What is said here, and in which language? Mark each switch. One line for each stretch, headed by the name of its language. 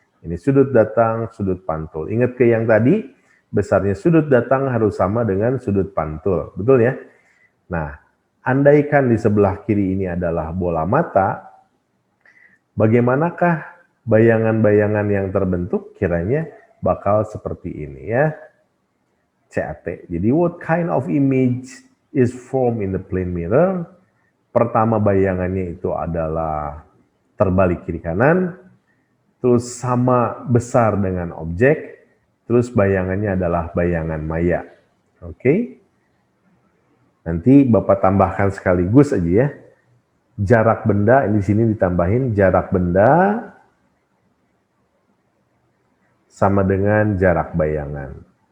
Indonesian: Ini sudut datang, sudut pantul. Ingat ke yang tadi, besarnya sudut datang harus sama dengan sudut pantul. Betul ya? Nah, andaikan di sebelah kiri ini adalah bola mata, bagaimanakah bayangan-bayangan yang terbentuk? Kiranya bakal seperti ini ya. CAT.
English: Jadi what kind of image is formed in the plane mirror?
Indonesian: Pertama bayangannya itu adalah terbalik kiri kanan, terus sama besar dengan objek, terus bayangannya adalah bayangan maya. Oke? Nanti Bapak tambahkan sekaligus aja ya. Jarak benda, ini di sini ditambahin jarak benda sama dengan jarak bayangan.